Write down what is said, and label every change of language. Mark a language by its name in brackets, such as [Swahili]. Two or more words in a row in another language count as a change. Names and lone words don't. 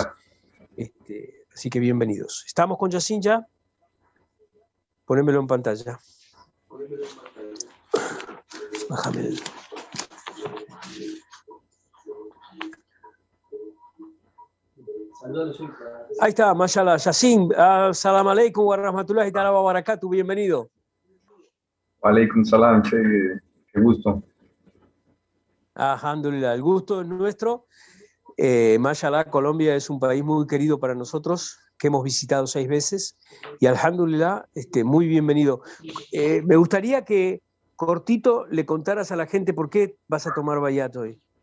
[Spanish] Así que bienvenidos. Estamos con Yacine ya. Ponémelo en pantalla. Bájame el... Ahí está, mashallah. Yacine, [Arabic] السلام عليكم ورحمة الله تعالى وبركاته, [Spanish] bienvenido. [Arabic] عليكم السلام, [Spanish] che, qué gusto. Alhamdulillah, el gusto es nuestro. Mashallah, Colombia es un país muy querido para nosotros, que hemos visitado 6 veces, y alhamdulillah, muy bienvenido. Me gustaría que cortito le contaras a la gente por qué vas a tomar bayat hoy.